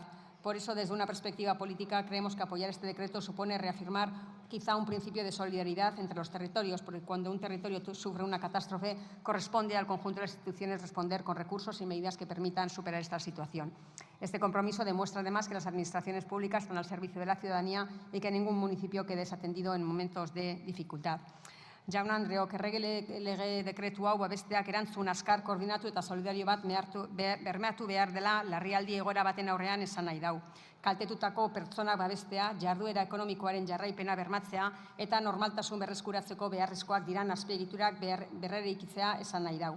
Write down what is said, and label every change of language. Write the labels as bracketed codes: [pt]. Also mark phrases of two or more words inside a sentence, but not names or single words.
[es] Por eso, desde una perspectiva política, creemos que apoyar este decreto supone reafirmar quizá un principio de solidaridad entre los territorios, porque cuando un territorio sufre una catástrofe, corresponde al conjunto de las instituciones responder con recursos y medidas que permitan superar esta situación. Este compromiso demuestra, además, que las administraciones públicas están al servicio de la ciudadanía y que ningún municipio quede desatendido en momentos de dificultad. [eu] Jaun-Andreok, errege lege dekretu hau besteak erantzun azkar, koordinatu eta solidario bat bermeatu behar dela larrialdi egoera baten aurrean esan nahi dau. Kaltetutako pertsonak babestea, jarduera ekonomikoaren jarraipena bermatzea eta normaltasun berreskuratzeko beharrezkoak diran azpiegiturak berreraikitzea esan nahi dau.